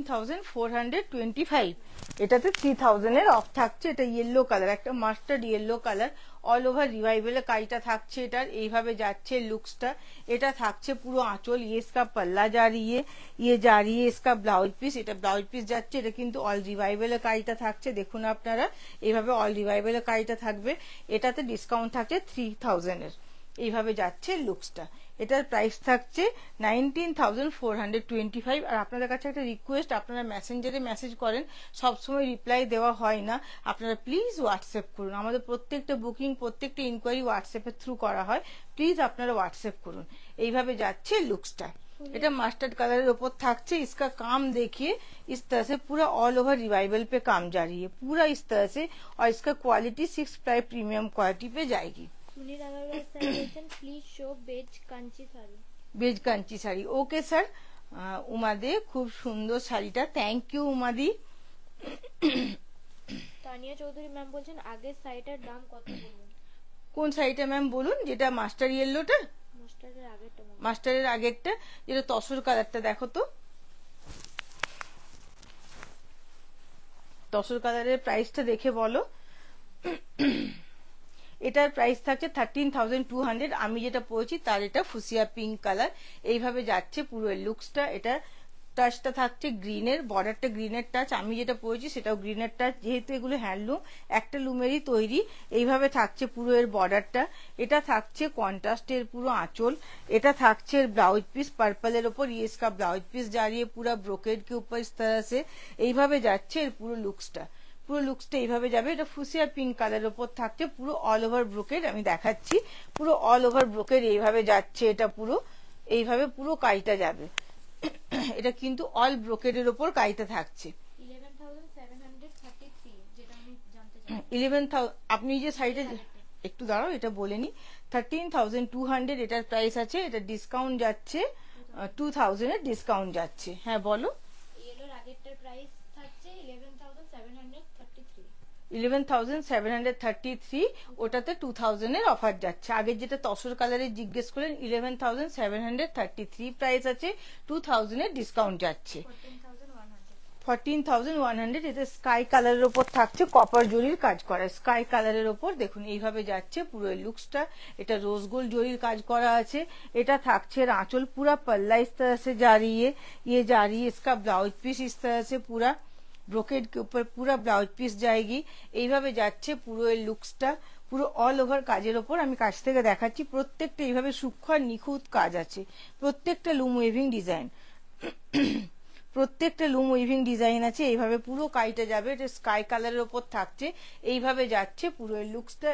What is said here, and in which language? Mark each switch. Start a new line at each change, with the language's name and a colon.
Bangla: 19,425 এটাতে 3000 এর অফ থাকছে। এটা ইয়েলো কালার, একটা mustard yellow colour, all over রিভাইভেলের কাজটা থাকছে এটার। এইভাবে যাচ্ছে লুকসটা। এটা থাকছে পুরো আঁচল,
Hindi: ये इसका पल्ला जा रही है, ये जा रही है इसका ब्लाउज पीस।
Bangla: এটা ব্লাউজ পিস যাচ্ছে। এটা কিন্তু অল রিভাইভেলের কাজটা থাকছে, দেখুন আপনারা। এইভাবে অল রিভাইভেলের কাজটা থাকবে। এটাতে ডিসকাউন্ট থাকছে 3000 এর। এইভাবে যাচ্ছে লুকসটা। এটার প্রাইস থাকছে 19,425। আর আপনাদের কাছে একটা রিকোয়েস্ট, আপনারা মেসেঞ্জারে মেসেজ করেন, সবসময় রিপ্লাই দেওয়া হয় না, আপনারা প্লিজ হোয়াটসঅ্যাপ করুন। আমাদের প্রত্যেকটা বুকিং, প্রত্যেকটা ইনকোয়ারি হোয়াটসঅ্যাপের থ্রু করা হয়, প্লিজ আপনারা হোয়াটসঅ্যাপ করুন। এইভাবে যাচ্ছে লুকসটা। এটা মাস্টার্ड
Hindi: कलर ऊपर
Bangla: থাকছে।
Hindi: इसका काम देखिए, इस तरह से पूरा ऑल ओवर रिवाइवल पे काम जारी है पूरा इस तरह से। और इसका क्वालिटी 6 प्लाई प्रीमियम क्वालिटी पे जाएगी।
Bangla: সুনীল আগরওয়াল স্যার বলছেন please show base Kanchi sari. Base Kanchi sari, okay sir. উমাদে খুব সুন্দর শাড়িটা, thank you উমাদি। Tania Chowdhury ma'am বলছেন আগের শাড়িটার দাম কত বলুন। কোন শাড়িটা ম্যাম বলুন? যেটা মাস্টার ইয়েলোটা? মাস্টারের আগেরটা। মাস্টারের আগেরটা, যেটা তসর কালারটা দেখো তো। তসর কালারের প্রাইসটা দেখে বলো। এটার প্রাইস থাকছে 13,200। আমি যেটা পরেছি তার এটা ফুসিয়া পিঙ্ক কালার। এইভাবে যাচ্ছে পুরো লুকসটা। এটা টাচটা থাকছে গ্রিনের, বর্ডারটা গ্রিনের টাচ। আমি যেটা পরেছি সেটাও গ্রিনের টাচ, যেহেতু এগুলো হ্যান্ডলুম, একটা লুমেরই তৈরি। এইভাবে থাকছে পুরো এর বর্ডারটা। এটা থাকছে কন্ট্রাস্টের পুরো আঁচল। এটা থাকছে এর ব্লাউজ পিস পার্পলের ওপর,
Hindi: ये इसका ब्लाउज पीस जा रही है पूरा ब्रोकेड के ऊपर इस तरह से।
Bangla: এইভাবে যাচ্ছে এর পুরো লুকসটা। পুরো লুকসটা এইভাবে যাবে। এটা ফুসিয়া পিঙ্ক কালারের উপর থাকছে, পুরো অল ওভার ব্রোকেড। আমি দেখাচ্ছি, পুরো অল ওভার ব্রোকেড এইভাবে যাচ্ছে। এটা পুরো এইভাবে পুরো কাজটা যাবে। এটা কিন্তু অল ব্রোকেডের ওপর কাজটা থাকছে। 11,733 যেটা আমি জানতে চাই। 11,000 আপনি যে সাইডে একটু দাঁড়াও, এটা বলে নি। 13,200 এটার প্রাইস আছে, এটা ডিসকাউন্ট যাচ্ছে 2,000 এর ডিসকাউন্ট যাচ্ছে। হ্যাঁ বলো। ইয়েলোর আগেরটার প্রাইস থাকছে 11,733। 11,733, ওটাতে 2,000 এর অফার যাচ্ছে। আগের যেটা তসর কালারের জিজ্ঞেস করলেন 11,733 প্রাইস আছে, 2,000 এর ডিসকাউন্ট যাচ্ছে। 14,100 এটা স্কাই কালারের ওপর থাকছে, কপার জরির কাজ করা স্কাই কালারের ওপর। দেখুন এইভাবে যাচ্ছে পুরো লুকসটা। এটা रोज गोल्ड জরির কাজ করা আছে। এটা থাকছে
Hindi: आंचल पूरा पल्ला इस तरह से जा रही है, ये जा रही है इसका ब्लाउज पीस इस तरह से पूरा ब्रोकेड के ऊपर पूरा ब्लाउज पीस जाएगी।
Bangla: এইভাবে যাচ্ছে পুরো এই লুকসটা, পুরো অল ওভার কাজের ওপর। আমি কাছ থেকে দেখাচ্ছি, প্রত্যেকটা এইভাবে সূক্ষ্ম আর নিখুঁত কাজ আছে, প্রত্যেকটা লুম ওয়েভিং ডিজাইন, প্রত্যেকটা লুম উইভিং ডিজাইন আছে। এইভাবে পুরো কাইটা যাবে, এটা স্কাই কালারের ওপর থাকছে। এইভাবে যাচ্ছে পুরো এই লুকসটা।